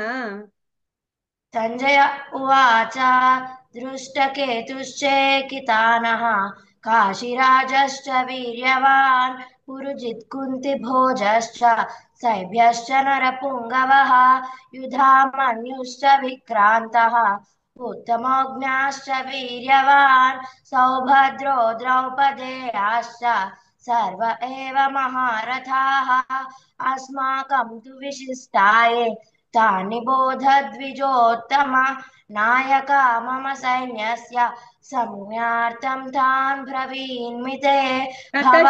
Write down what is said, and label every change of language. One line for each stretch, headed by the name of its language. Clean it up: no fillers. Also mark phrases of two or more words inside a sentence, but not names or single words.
Sanskrit: సంజయ ఉవాచ. దృష్టకేతుశ్చేకితానః కాశీరాజశ్చ వీర్యవాన్ పురుజిత్ కుంతిభోజశ్చ సైభ్యశ్చ నరపుంగవః యుధామన్యుశ్చ విక్రాంతః उत्तमोऽज्ञाश्च वीर्यवान् सौभद्रो द्रौपदेयाश्च सर्व एव महारथाः अस्माकं तु विशिष्टाये तानि बोधद्विजोत्तम नायका मम सैन्यस्य संज्ञार्थं तान् ब्रवीमि ते भवा